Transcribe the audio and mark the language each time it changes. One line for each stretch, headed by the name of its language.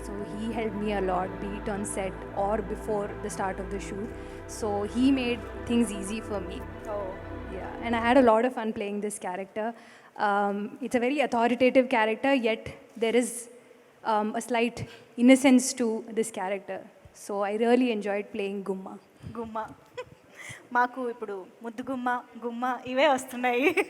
English: So he help me a lot bit on set or before the start of the shoot. So he made things easy for me. Yeah, and I had a lot of fun playing this character. It's a very authoritative character, yet there is a slight innocence to this character. So I really enjoyed playing Gumma.
Telugu: గుమ్మ మాకు ఇప్పుడు ముద్దు గుమ్మ గుమ్మ ఇవే వస్తున్నాయి.